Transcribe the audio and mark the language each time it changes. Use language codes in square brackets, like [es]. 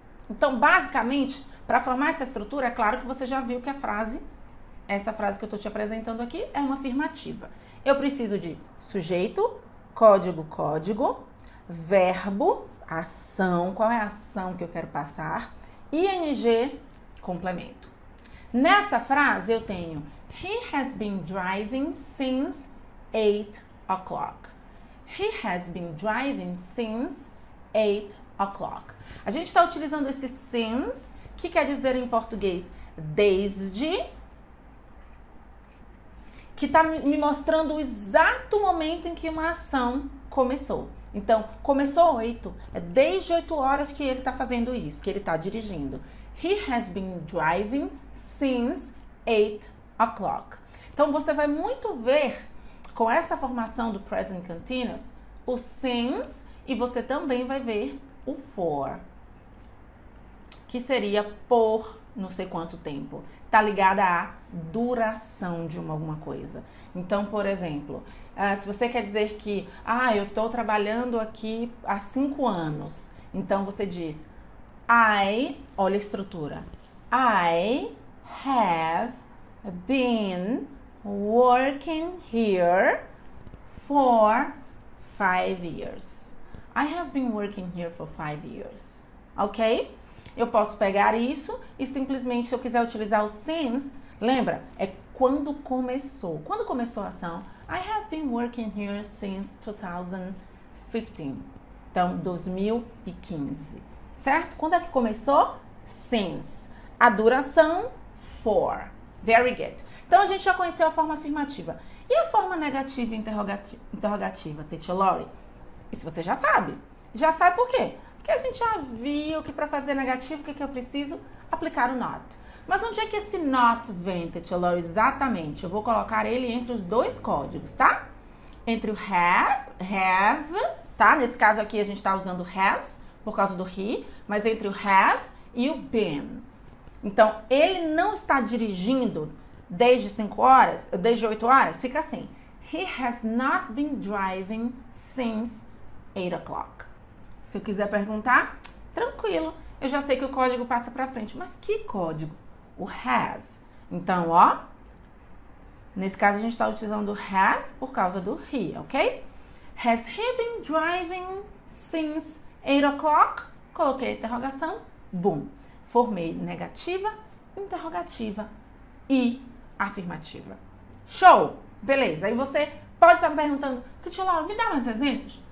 [pt] Então, basicamente, para formar essa estrutura, é claro que você já viu que a frase, essa frase que eu estou te apresentando aqui, é uma afirmativa. Eu preciso de sujeito, código, verbo, ação, qual é a ação que eu quero passar, ing, complemento. Nessa frase eu tenho [en] He has been driving since 8 o'clock. He has been driving since 8 o'clock. [pt] A gente está utilizando esse since, que quer dizer em português desde, que está me mostrando o exato momento em que uma ação começou. Então, começou 8. É desde 8 horas que ele está fazendo isso, que ele está dirigindo. [en] He has been driving since 8 o'clock. [pt] Então, você vai muito ver, com essa formação do present continuous, o since, e você também vai ver o for, que seria por não sei quanto tempo. Está ligada à duração de alguma coisa. Então, por exemplo, se você quer dizer que eu estou trabalhando aqui há 5 anos, então você diz olha a estrutura. [en] I have been working here for 5 years. I have been working here for 5 years. Ok? [pt] Eu posso pegar isso e simplesmente, se eu quiser utilizar o since, lembra? É quando começou. Quando começou a ação? [en] I have been working here since 2015. [pt] Então, 2015. Certo? Quando é que começou? Since. A duração, for. [en] Very good. [pt] Então, a gente já conheceu a forma afirmativa. E a forma negativa e interrogativa, Teacher Lori? Isso você já sabe. Já sabe por quê? Porque a gente já viu que para fazer negativo, o que eu preciso? Aplicar o not. Mas onde é que esse not vem, Teacher Lori? Exatamente. Eu vou colocar ele entre os dois códigos, tá? Entre o have, tá? Nesse caso aqui a gente está usando has, por causa do he, mas entre o have e o been. Então, ele não está dirigindo desde 5 horas, desde 8 horas, fica assim. [en] He has not been driving since 8 o'clock. [pt] Se eu quiser perguntar, tranquilo. Eu já sei que o código passa para frente. Mas que código? O have. Então, ó. Nesse caso, a gente está utilizando o has por causa do he, ok? [en] Has he been driving since 8 o'clock? [pt] Coloquei a interrogação. Boom. Formei negativa, interrogativa e afirmativa. Show! Beleza. Aí você pode estar me perguntando, Teacher Laura, me dá mais exemplos?